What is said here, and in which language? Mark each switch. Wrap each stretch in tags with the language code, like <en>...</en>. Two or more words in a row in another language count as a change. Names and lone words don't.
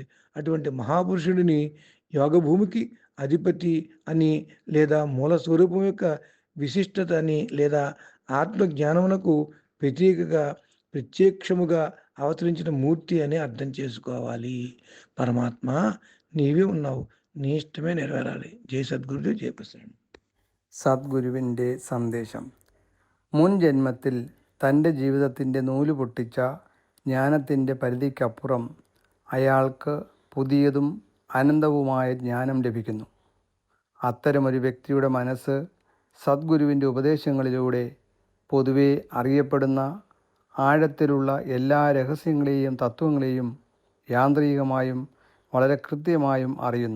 <te>అటువంటి మహాపురుషుడిని యోగభూమికి అధిపతి అని లేదా మూల స్వరూపం యొక్క విశిష్టత అని లేదా ఆత్మజ్ఞానమునకు ప్రత్యక్షముగా అవతరించిన మూర్తి అని అర్థం చేసుకోవాలి. పరమాత్మ నీవే ఉన్నావు, నీ ఇష్టమే నెరవేరాలి. జై సద్గురుదేవ్, జై ప్రసన్న.</te> <ml>സദ്ഗുരുവിൻ്റെ സന്ദേശം. മുൻ ജന്മത്തിൽ തൻ്റെ ജീവിതത്തിൻ്റെ നൂല് പൊട്ടിച്ച ജ്ഞാനത്തിൻ്റെ പരിധിക്കപ്പുറം അയാൾക്ക് പുതിയതും അനന്തവുമായ ജ്ഞാനം ലഭിക്കുന്നു. അത്തരമൊരു വ്യക്തിയുടെ മനസ്സ് സദ്ഗുരുവിൻ്റെ ഉപദേശങ്ങളിലൂടെ പൊതുവെ അറിയപ്പെടുന്ന ആഴത്തിലുള്ള എല്ലാ രഹസ്യങ്ങളെയും തത്വങ്ങളെയും യാന്ത്രികമായും വളരെ കൃത്യമായും അറിയുന്നു.</ml>